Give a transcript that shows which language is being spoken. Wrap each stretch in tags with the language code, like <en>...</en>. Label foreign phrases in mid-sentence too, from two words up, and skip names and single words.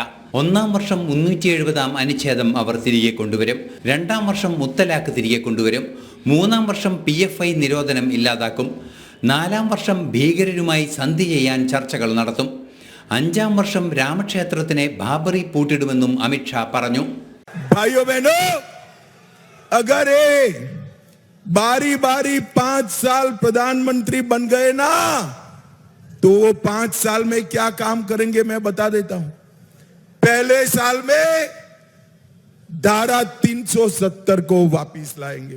<ml>1ാം വർഷം 370 അനുച്ഛേദം അവർ തിരികെ കൊണ്ടുവരും. 2ാം വർഷം മുത്തലാഖ് തിരികെ കൊണ്ടുവരും. 3ാം വർഷം PFI നിരോധനം ഇല്ലാതാക്കും. 4ാം വർഷം ഭീകരരുമായി സന്ധി ചെയ്യാൻ ചർച്ചകൾ നടത്തും. 5ാം വർഷം രാമക്ഷേത്രത്തിന് ബാബറി പൂട്ടിടുമെന്നും അമിത്ഷാ പറഞ്ഞു.</ml> <hi>भाइयों बहनों, अगर बारी बारी 5 साल प्रधानमंत्री बन गए ना, तो वो 5 साल में क्या काम करेंगे मैं बता देता हूं. पहले साल में धारा 370 को वापिस लाएंगे.</hi>